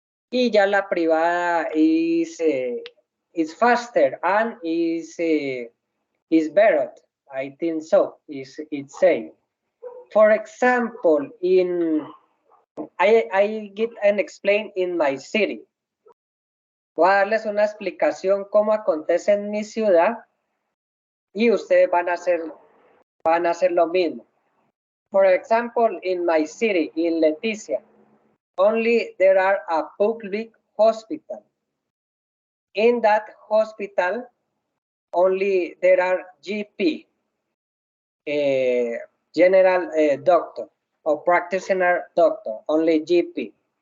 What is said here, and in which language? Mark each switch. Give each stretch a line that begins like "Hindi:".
Spanish: Y ya la privada
English: is faster and is better. I think so. It's same. For example, I get and explain in my city.
Spanish: Voy a darles una explicación cómo acontece en mi ciudad y ustedes van a hacer lo mismo.
English: For example, in my city, in Leticia, only there are a public hospital. In that hospital, only there are GP, general doctor or practitioner doctor, only GP.